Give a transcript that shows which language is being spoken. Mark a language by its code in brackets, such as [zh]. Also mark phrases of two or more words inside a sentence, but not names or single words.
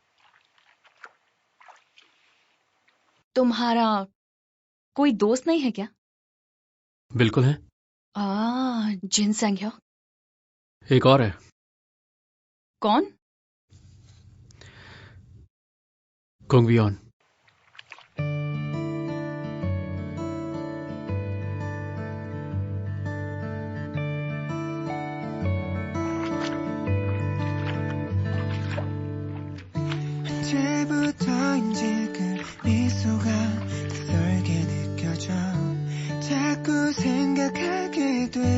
[hi] तुम्हारा कोई दोस्त नहीं है क्या? बिल्कुल है। जिन संज्ञा। एक और है। कौन? कुंगवियोन। [ko] 언제부터인지 그 미소가 낯설게 느껴져 자꾸 생각하게 돼